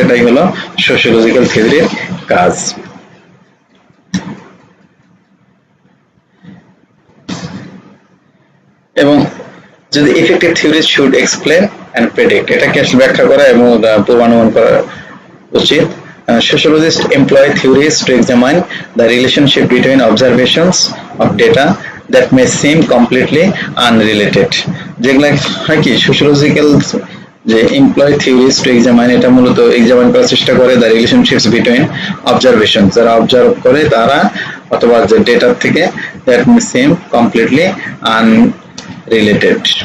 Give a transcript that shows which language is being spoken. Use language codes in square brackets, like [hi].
[bn] এটাই হলো সোশিওলজিক্যাল থিওরির কাজ। এবং যদি [en] effective theory should explain and predict, [bn] এটাকে আসলে ব্যাখ্যা করা এবং পূর্বানুমান করা উচিত। [en] Sociologists employ theories to examine the relationship between observations of data that may seem completely unrelated. [bn] যেগুলো হয় কি সোশিওলজিক্যাল যে [en] employ theories to examine, [bn] এটা মূলত এক্সামাইন করার চেষ্টা করে [en] the relationships between observation, [bn] যারা অবজার্ভ করে তারা অথবা যে ডেটা থেকে [en] That may seem completely unrelated.